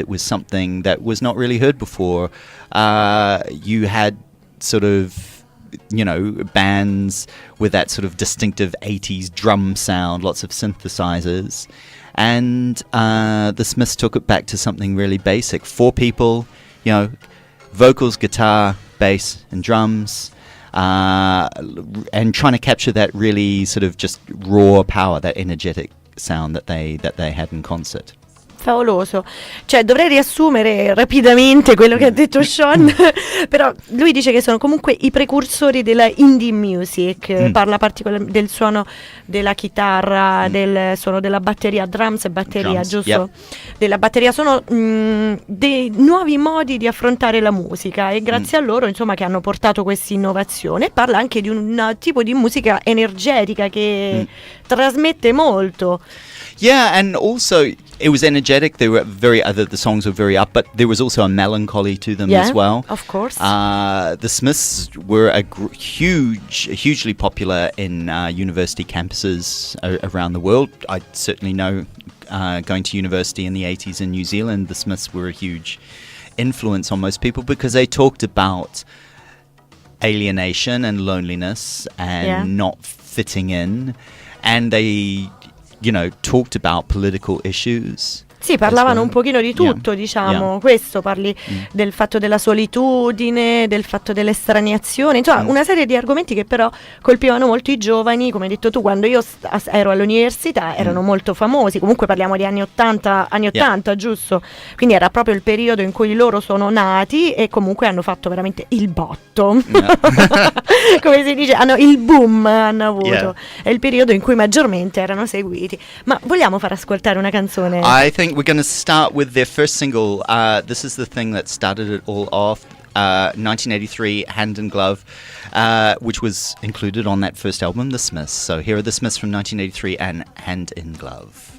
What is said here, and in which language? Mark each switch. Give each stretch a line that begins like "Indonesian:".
English: It was something that was not really heard before. You had sort of, bands with that sort of distinctive 80s drum sound, lots of synthesizers, and the Smiths took it back to something really basic. 4 people, vocals, guitar, bass, and drums. And trying to capture that really sort of just raw power, that energetic sound that they had in concert.
Italian: Favoloso. Cioè, dovrei riassumere rapidamente quello che ha detto Sean, però lui dice che sono comunque i precursori della indie music. Parla particolarmente del suono della chitarra, del suono della batteria, drums e batteria, giusto?
English: Yep.
Italian: Della batteria. Sono dei nuovi modi di affrontare la musica, e grazie a loro, insomma, che hanno portato questa innovazione. Parla anche di un tipo di musica energetica che trasmette molto.
English: Yeah, and also it was energetic. They were the songs were very up, but there was also a melancholy to them as well. Of course. The Smiths were hugely popular in university campuses around the world. I certainly know, going to university in the 80s in New Zealand, the Smiths were a huge influence on most people because they talked about alienation and loneliness and not fitting in, and they talked about political issues.
Italian: Sì, parlavano
English: well.
Italian: un pochino di tutto,
English: Yeah.
Italian: diciamo,
English: Yeah.
Italian: questo parli del fatto della solitudine, del fatto dell'estraniazione, insomma una serie di argomenti che però colpivano molto i giovani, come hai detto tu, quando io ero all'università erano molto famosi, comunque parliamo di anni 80, giusto? Quindi era proprio il periodo in cui loro sono nati e comunque hanno fatto veramente il botto,
English: Yeah.
Italian: come si dice, il boom hanno avuto,
English: Yeah.
Italian: è il periodo in cui maggiormente erano seguiti. Ma vogliamo far ascoltare una canzone?
English: I think we're going to start with their first single. This is the thing that started it all off. 1983, Hand in Glove, which was included on that first album, The Smiths. So here are The Smiths from 1983 and Hand in Glove.